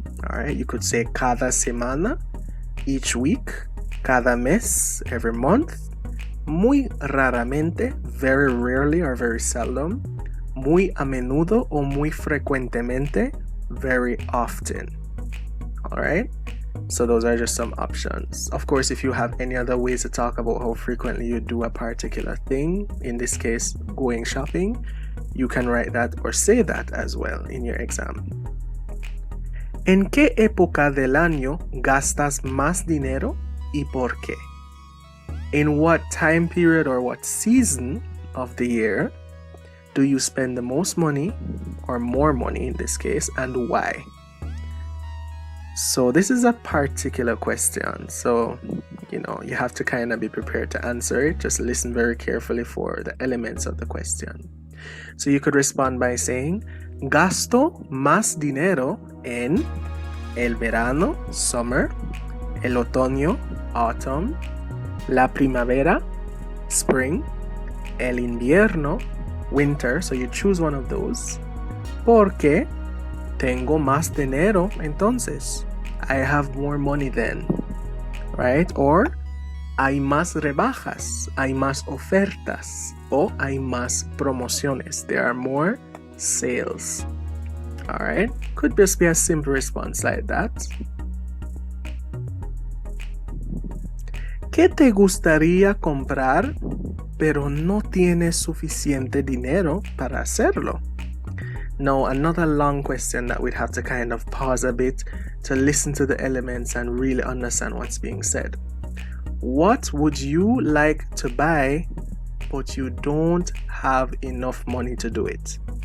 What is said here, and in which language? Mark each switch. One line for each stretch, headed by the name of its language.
English: All right, you could say
Spanish: cada semana,
English: each week,
Spanish: cada mes,
English: every month,
Spanish: muy raramente,
English: very rarely or very seldom,
Spanish: muy a menudo o muy frecuentemente,
English: very often. All right, so those are just some options. Of course, if you have any other ways to talk about how frequently you do a particular thing, in this case, going shopping, you can write that or say that as well in your exam.
Spanish: ¿En qué época del año gastas más dinero y por qué?
English: In what time period or what season of the year do you spend the most money or more money in this case, and why? So this is a particular question, so you have to kind of be prepared to answer it. Just listen very carefully for the elements of the question. So you could respond by saying,
Spanish: gasto más dinero en el verano, summer, el otoño, autumn, la primavera, spring, el invierno, winter,
English: so you choose one of those,
Spanish: porque tengo más dinero entonces.
English: I have more money then, right?
Spanish: Or hay más rebajas, hay más ofertas, o hay más promociones.
English: There are more sales. All right, could just be a simple response like that.
Spanish: ¿Qué te gustaría comprar, pero no tienes suficiente dinero para hacerlo?
English: Now, another long question that we'd have to kind of pause a bit to listen to the elements and really understand what's being said. What would you like to buy, but you don't have enough money to do it?